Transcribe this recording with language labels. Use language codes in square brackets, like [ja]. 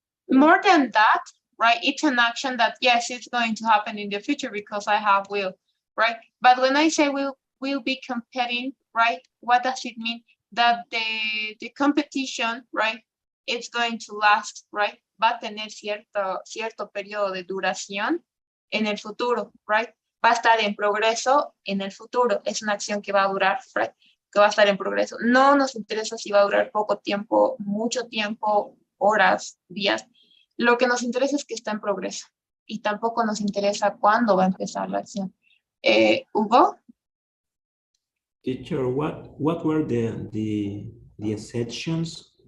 [en] More than that, right? It's an action that, yes, it's going to happen in the future because I have will, right? But when I say we'll be competing, right? What does it mean? That the competition, right? It's going to last, right? [es] Va a tener cierto periodo de duración en el futuro, right? Va a estar en progreso en el futuro. Es una acción que va a durar, right? Que va a estar en progreso. No nos interesa si va a durar poco tiempo, mucho tiempo, horas, días. Lo que nos interesa es que está en progreso y tampoco nos interesa cuándo va a empezar la acción. Hugo? [en] Teacher, what were the exceptions?